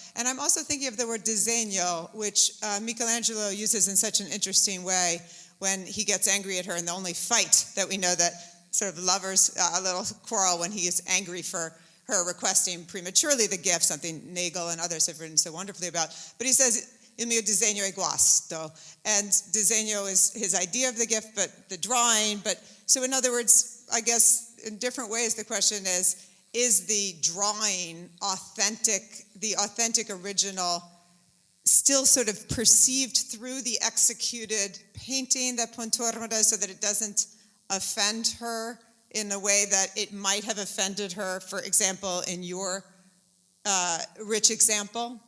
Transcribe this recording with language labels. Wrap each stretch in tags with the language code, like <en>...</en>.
<en>And I'm also thinking of the word disegno, which Michelangelo uses in such an interesting way when he gets angry at her, and the only fight that we know that sort of lovers, a little quarrel when he is angry for her requesting prematurely the gift, something Nagel and others have written so wonderfully about. But he says,</en> <it>il mio disegno è guasto.</it> <en>And disegno is his idea of the gift, but the drawing. But so in other words, I guess in different ways, the question is the drawing authentic, the authentic original, still sort of perceived through the executed painting that Pontormo does, so that it doesn't offend her in a way that it might have offended her, for example, in your rich example?</en>